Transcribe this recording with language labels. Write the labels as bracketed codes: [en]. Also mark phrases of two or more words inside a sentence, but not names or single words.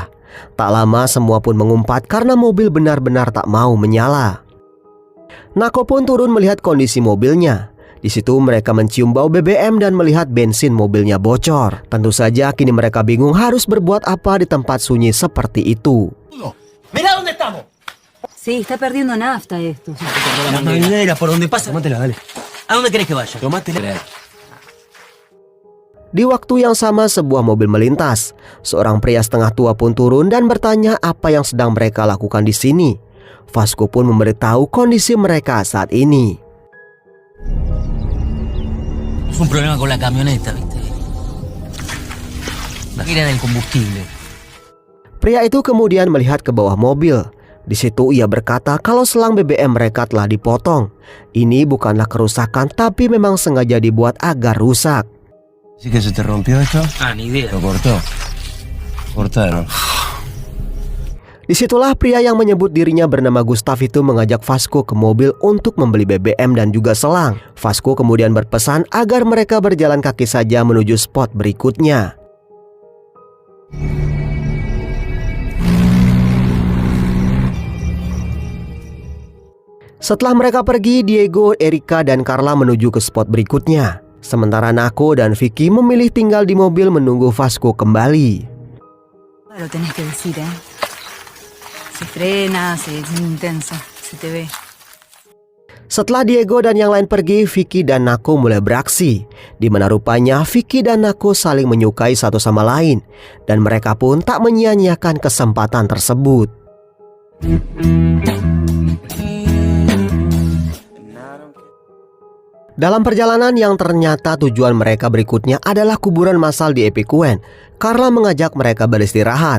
[id] Tak lama semua pun mengumpat karena mobil benar-benar tak mau menyala. Nako pun turun melihat kondisi mobilnya. Di situ mereka mencium bau BBM dan melihat bensin mobilnya bocor. Tentu saja kini mereka bingung harus berbuat apa di tempat sunyi seperti itu. [es] Mira dónde estamos. Sí, está perdiendo nafta esto. La manguera, por donde pasa. Tómatela, dale. ¿A dónde querés que vaya? Tómatela. [id] Di waktu yang sama sebuah mobil melintas. Seorang pria setengah tua pun turun dan bertanya apa yang sedang mereka lakukan di sini. Vasco pun memberitahu kondisi mereka saat ini. [es] Es un problema con la camioneta, ¿viste? La gira del combustible. [id] Pria itu kemudian melihat ke bawah mobil. Di situ ia berkata kalau selang BBM mereka telah dipotong. Ini bukanlah kerusakan tapi memang sengaja dibuat agar rusak. [es] ¿Sí que se te rompió esto? Ah, ni idea. Lo cortó. Cortaron. [id] Disitulah pria yang menyebut dirinya bernama Gustav itu mengajak Vasco ke mobil untuk membeli BBM dan juga selang. Vasco kemudian berpesan agar mereka berjalan kaki saja menuju spot berikutnya. Setelah mereka pergi, Diego, Erika, dan Carla menuju ke spot berikutnya. Sementara Nako dan Vicky memilih tinggal di mobil menunggu Vasco kembali. [es] Lo tenés que decir, ¿eh? Se frena, es intensa, se te ve. [id] Setelah Diego dan yang lain pergi, Vicky dan Nako mulai beraksi. Di mana rupanya Vicky dan Nako saling menyukai satu sama lain. Dan mereka pun tak menyia-nyiakan kesempatan tersebut. Dalam perjalanan yang ternyata tujuan mereka berikutnya adalah kuburan massal di Epiquen, Carla mengajak mereka beristirahat.